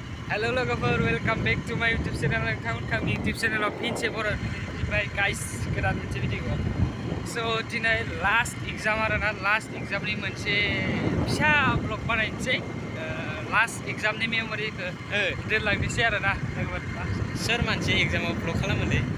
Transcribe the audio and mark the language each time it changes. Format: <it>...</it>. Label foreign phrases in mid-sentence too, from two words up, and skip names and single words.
<en>Hello logoफोर, welcome back to my YouTube channel.</en> <brx>नोंथांमोननि YouTube channel आव फिन खेबसे बरायबाय गाइस गोदान मोनसे भिडिअ। So दिनै</brx> <en>last exam</en> <brx>आरोना,</brx> <en>last examनि</en> <brx>मोनसे फिसा ब्लग बानायनोसै।</brx> <en>last examनि</en> <brx>मेमोरिखौ दोनलांनोसै आरोना लोगोफोर। सोर मानसि एग्जामाव ब्लग खालामोलै?</brx>